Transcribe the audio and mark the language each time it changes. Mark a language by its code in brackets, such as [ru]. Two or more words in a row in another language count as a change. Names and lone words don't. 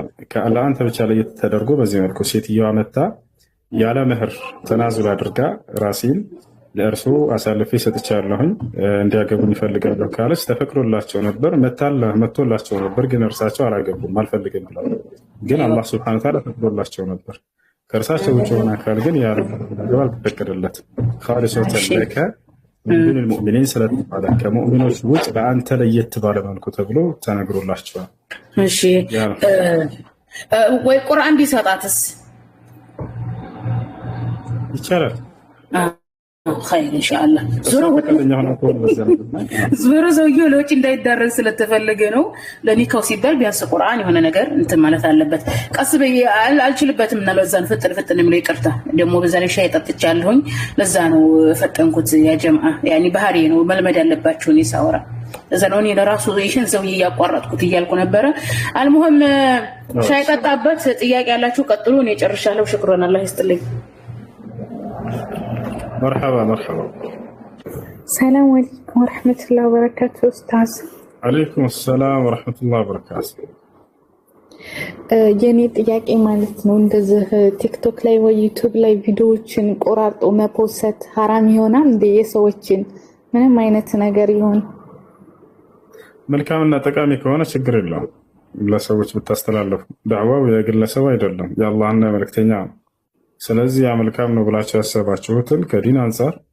[am] ለአንተ ብቻ ላይ ተደርጎ በዚህ መልኩ ሴትዮዋ መታ ያለ መህር ተናዙል አድርጋ ራሴን ለእርሱ አሳልፌ ሰጥቻለሁኝ እንዲያገቡኝ ይፈልጋለሁ ካለች ተፈቅዶላቸው ነበር፣ መጥቶላቸው ነበር። ግን እርሳቸው አላገቡም፣ አልፈልግም ብለው። ግን አላህ [ar] سبحانه وتعالى [am] ፈቅዶላቸው ነበር። ከእርሳቸው ውጭ የሆነ አካል ግን ያለ ነገር አልተፈቀደለትም። [ar] خالصة لك من المؤمنين [am] ስለተባለ ከሙእሚኖች ውጭ በአንተ ለየት ባለ መልኩ ተብሎ ተነግሮላቸዋል። እሺ ወይ ቁርአን ቢሰጣትስ ይቻላል? [ar] خير ان شاء الله [am] ዞሮ ሰውዬው ለውጭ እንዳይዳረስ ስለተፈለገ ነው። ለኒካው ሲባል ቢያንስ ቁርአን የሆነ ነገር እንትን ማለት አለበት። ቀስ በይ አልችልበትም እና ለዛን ፍጥን ምን ይቅርታ ደግሞ በዛ ላይ ሻይ ጠጥቻለሁኝ ለዛ ነው ፈጠንኩት። [ar] يا جماعة يعني [am] ባህሪ ነው መልመድ ያለባችሁ ነው ሳወራ ለዛ ነው እኔ ለራሱ ይሽን ሰውዬ ያቋረጥኩት እያልኩ ነበረ። አልሙህም ሻይ ጠጣበት። ጥያቄ ያላችሁ ቀጥሉ። እኔ ጨርሻለሁ። ሽክራን አላህ ይስጥልኝ። [ar] مرحبا مرحبا. السلام عليكم ورحمة الله وبركاته أستاذ. عليكم السلام ورحمة الله وبركاته. [am] የኔ ጥያቄ ማለት ነው እንደዚህ ቲክቶክ ላይ ወይ ዩቲዩብ ላይ ቪዲዮዎችን ቆራርጦ መፖስት حرام ይሆናል እንደ የሰዎችን ምንም አይነት ነገር ይሆን? መልካምና ጠቃሚ ከሆነ ችግር የለውም። ለሰዎች ብታስተላልፉ ዳዕዋው የግለሰብ አይደለም የአላህና መልእክተኛ ነው። ስለዚህ ያ መልካም ነው ብላችሁ ያሰባችሁትን ከዲን አንፃር